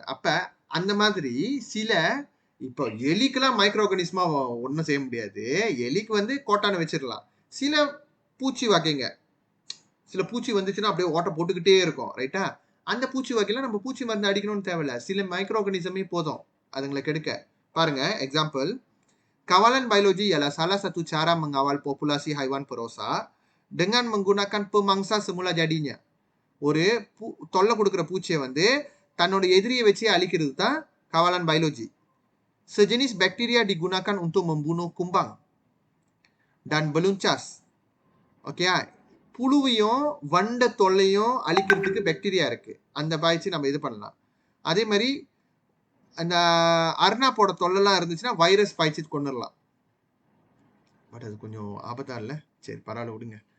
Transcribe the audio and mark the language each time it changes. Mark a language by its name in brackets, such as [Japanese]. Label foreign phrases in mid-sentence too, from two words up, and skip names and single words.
[Tamil] அப்ப அந்த மாதிரி சில இப்போ எலிக்கெல்லாம் [English] micro organism [Tamil] ஒன்றும் செய்ய முடியாது. எலிக்கு வந்து கோட்டானை வச்சிடலாம். சில பூச்சி வகைங்க, சில பூச்சி வந்துச்சுன்னா அப்படியே ஓட்ட போட்டுக்கிட்டே இருக்கும், ரைட்டா? அந்த பூச்சி வகையில நம்ம பூச்சி மருந்து அடிக்கணும்னு தேவையில்ல. சில [English] micro organism [Tamil] போதும் அதுங்களை கெடுக்க. பாருங்க எக்ஸாம்பிள், [Malay] kawalan biologi ialah salah satu cara mengawal populasi haiwan perosa dengan menggunakan pemangsa semula jadinya. [Tamil] ஒரு தொல்லை கொடுக்குற பூச்சியை வந்து தன்னோட எதிரியை வச்சு அழிக்கிறது தான் [Malay] kawalan biologi. Sejenis bakteria digunakan untuk membunuh kumbang dan beluncas. [Tamil] ஓகே, புழுவையும் வண்ட தொல்லையும் அழிக்கிறதுக்கு பாக்டீரியா இருக்கு, அந்த பாய்ச்சி நம்ம இது பண்ணலாம். அதே மாதிரி அந்த அர்னாப்போட தொல்லைலாம் இருந்துச்சுன்னா வைரஸ் பாய்ச்சி கொண்டுடலாம். பட் அது கொஞ்சம் ஆபத்தா இல்லை? சரி பரவாயில்ல விடுங்க.